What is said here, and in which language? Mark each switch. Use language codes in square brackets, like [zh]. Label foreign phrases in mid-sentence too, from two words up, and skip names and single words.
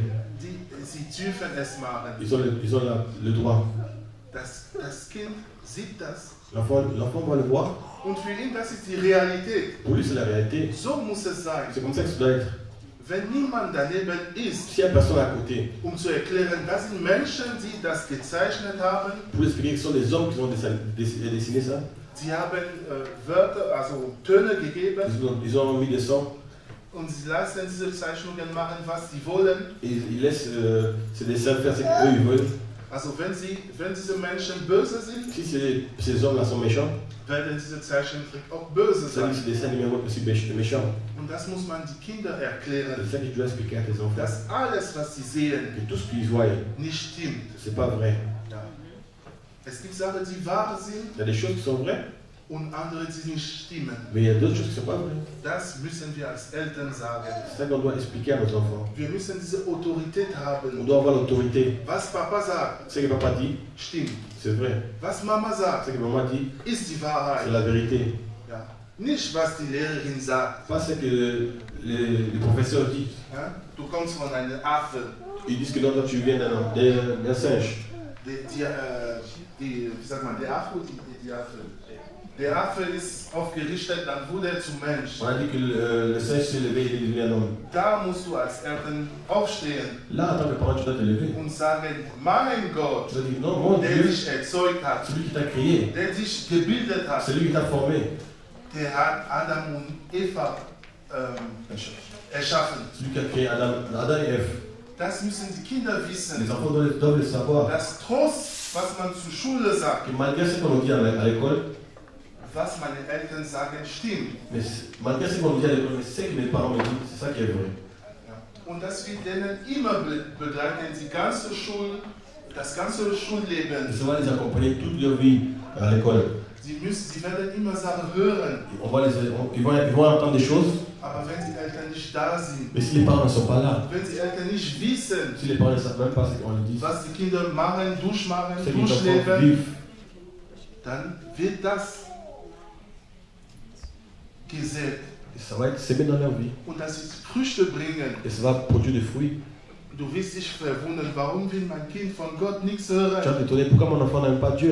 [de] Sie dürfen es machen. [fr] Ils ont le droit. [de] Das Kind sieht das. [fr] L'enfant va le voir. [de] Und für ihn, das ist die Realität. [fr] Pour lui, c'est la réalité. [de] So muss es sein. [fr] C'est comme ça que ça doit être. [de] Wenn niemand daneben ist, [fr] S'il y a personne à côté, [de] zu erklären, das sind Menschen, die das gezeichnet haben, [fr] pour expliquer que ce sont des hommes qui ont dessiné ça, [de] sie haben Wörter, also Töne gegeben, [fr] ils ont mis des sons [de] und sie lassen diese Zeichnungen machen, was sie wollen. [fr] Et ils laissent ces dessins faire ce qu'eux ils veulent. [de] Also wenn diese Menschen böse sind, [fr] Si ces hommes-là sont méchants, [de] werden diese Zeichentrick auch böse [fr] ça veut dire [de] sein. [fr] que ces dessins animés vont être aussi méchants. [de] Und das muss man die Kinder [fr] C'est [de] erklären, [fr] ça que tu dois expliquer à tes enfants. [de] dass alles, was sie sehen, [fr] Que tout ce qu'ils voient, [de] nicht stimmt. [fr] c'est pas vrai. [de] Ja. Es gibt Sachen, die wahr sind [fr] Il y a des choses qui sont vraies, [de] und andere, die nicht stimmen. [fr] mais il y a d'autres choses qui ne sont pas vraies. [de] Das müssen wir als Eltern sagen. [fr] C'est ça qu'on doit expliquer à nos enfants. [de] Wir müssen diese Autorität [fr] On [de] haben. [fr] doit avoir l'autorité. [de] Was Papa sagt, [fr] Ce que papa dit, [de] stimmt. [fr] c'est vrai. [de] Was Mama sagt, [fr] Ce que maman dit, [de] ist die [fr] c'est [de] Wahrheit. [fr] la vérité. [de] Ja. Nicht, was die Lehrerin sagt. [fr] Pas ce que les professeurs disent. [de] Ja. Du kommst von einem Affe. [fr] Ils disent que non, toi tu viens d'un singe. [de] Wie sagt man, der Affe oder die Affe? Der Affe ist aufgerichtet, dann wurde er zum Mensch. [fr] On a dit que le singe s'est levé et il est devenu un homme. [de] Da musst du als Eltern aufstehen [fr] Là, en tant que parent, tu dois te lever. [de] und sagen, mein Gott, [fr] Tu dois dire non, mon [de] der [fr] Dieu, [de] dich erzeugt hat, [fr] celui qui t'a créé, [de] der dich gebildet hat, [fr] celui qui t'a formé, [de] der hat Adam und Eva erschaffen. [fr] celui qui a créé Adam et Ève. [de] Das müssen die Kinder [fr] Les [de] wissen. [fr] enfants doivent le savoir. [de] Das Trost, was man zur Schule sagt, [fr] Que malgré ce qu'on nous dit à l'école, [de] was meine Eltern sagen, stimmt. [fr] mais malgré ce qu'on nous dit à l'école, mais ce que mes parents me disent, c'est ça qui est vrai. [de] Und das wird denen immer begleiten, das ganze Schulleben. [fr] Ça va les accompagner toute leur vie à l'école. [de] Sie werden immer Sachen hören, [fr] Ils vont entendre des choses, [de] aber wenn die Eltern nicht da sind, [fr] mais si les parents ne sont pas là, [de] wenn die Eltern nicht wissen, [fr] si les parents ne savent même pas ce qu'on leur dit, [de] was die Kinder machen, durchmachen, [fr] ce que les enfants [de] durchleben, [fr] vivent, [de] dann wird das gesät. [fr] ça va être semé dans leur vie. [de] Und das wird Früchte bringen. [fr] Et ça va produire des fruits. [de] Du wirst dich verwundern, warum will mein Kind von Gott nichts [fr] Tu vas [de] hören? [fr] t'étonner pourquoi mon enfant n'aime pas Dieu.